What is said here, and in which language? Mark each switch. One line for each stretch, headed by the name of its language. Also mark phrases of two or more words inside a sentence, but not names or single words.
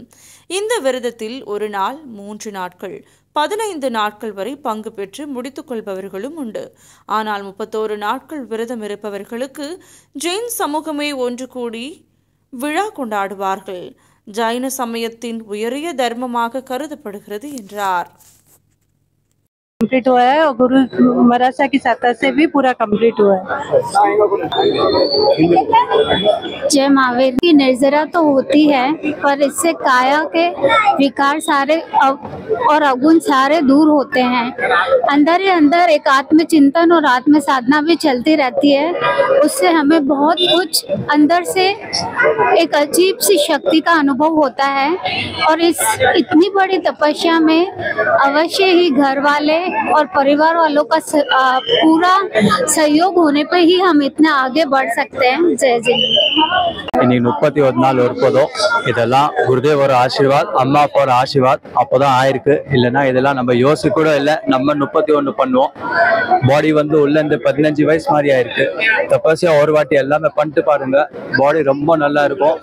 Tamil: இந்த விரதத்தில் ஒரு நாள் 3 நாட்கள் 15 நாட்கள் வரை பங்கு பெற்று முடித்துக் கொள்பவர்களும் உண்டு. ஆனால் 31 நாட்கள் விரதம் இருப்பவர்களுக்கு ஜெயின் சமூகமே ஒன்று கூடி விழா கொண்டாடுவார்கள். ஜைன சமயத்தின் உயரிய தர்மமாக கருதப்படுகிறது என்றார்.
Hindi: कंप्लीट हुआ है और गुरु महाराज की सत्ता से भी पूरा कंप्लीट हुआ है। जय महावीर की निर्जरा तो होती है, पर इससे काया के विकार सारे और अवगुण सारे दूर होते हैं। अंदर ही अंदर एक आत्मचिंतन और आत्म साधना भी चलती रहती है। उससे हमें बहुत कुछ अंदर से एक अजीब सी शक्ति का अनुभव होता है। और इस इतनी बड़ी तपस्या में अवश्य ही घर वाले और परिवार वालों का पूरा सहयोग होने पे ही हम इतना आगे बढ़ सकते हैं. जय जय.
Tamil: இன்னைக்கு 31 நாள் இருப்பதும் இதெல்லாம் குருதேவோட ஆசீர்வாத், அம்மா அப்பாவோட ஆசீர்வாத் அப்போதான் ஆயிருக்கு. இல்லைன்னா இதெல்லாம் நம்ம யோசிக்க கூட இல்லை. நம்ம 31 பண்ணுவோம். பாடி உள்ள இந்த 15 வயசு மாதிரி ஆயிருக்கு. தப்பசியா ஒரு வாட்டி எல்லாமே பண்ணிட்டு பாருங்க, பாடி ரொம்ப நல்லா இருக்கும்.